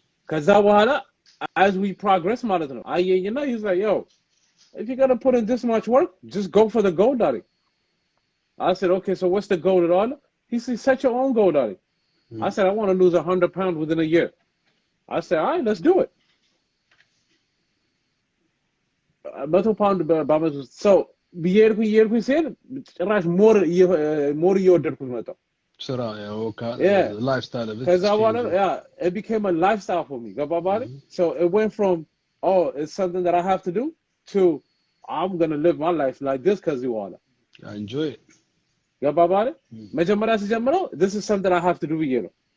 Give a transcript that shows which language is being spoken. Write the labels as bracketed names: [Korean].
[Amharic] ከዛ በኋላ [English] as we progress [Amharic] ማለት ነው አየኝና [English] he's like, yo, if you're going to put in this much work, just go for the goal, daddy. I said, okay, so what's the goal at all? He said, set your own goal, daddy. I said, I want to lose 100 pounds within a year. I said, all right, let's do it. [Amharic] 100 pounds በአመት ውስጥ so ብዬርኩኝ ሲሄድ ጭራሽ ሞር እየወደድኩት መጣሁ። [English] ስራ lifestyle of it. [Amharic] ከዛ በኋላ [English] it became a lifestyle for me. [Amharic] ገባ ባለ? [English] So it went from, oh, it's something that I have to do to I'm going to live my life like this because you want it. I enjoy it. [Amharic] ገባ ባለ? መጀመሪያ ሲጀምረው [English] this is something I have to do [Amharic] ብዬ ነው።